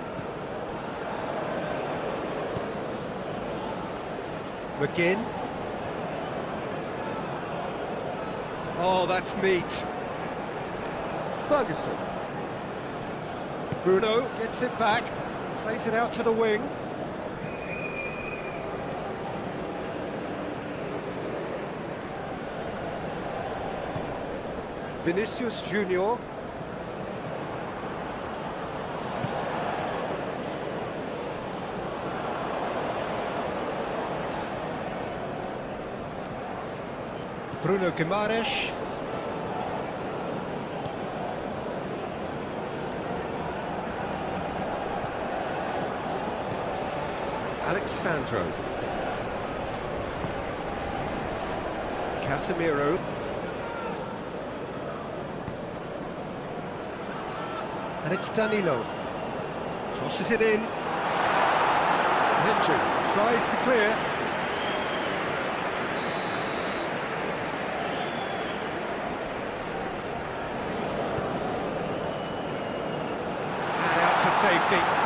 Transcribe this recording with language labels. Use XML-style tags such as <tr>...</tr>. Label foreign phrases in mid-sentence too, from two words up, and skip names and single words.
<en>McGinn. Oh, that's neat. Ferguson. Bruno gets it back, plays it out to the wing. Vinicius Junior. Bruno Guimaraes. Alexandro. Casemiro. And it's Danilo. Crosses it in. Hendry tries to clear. And out to safety.</en>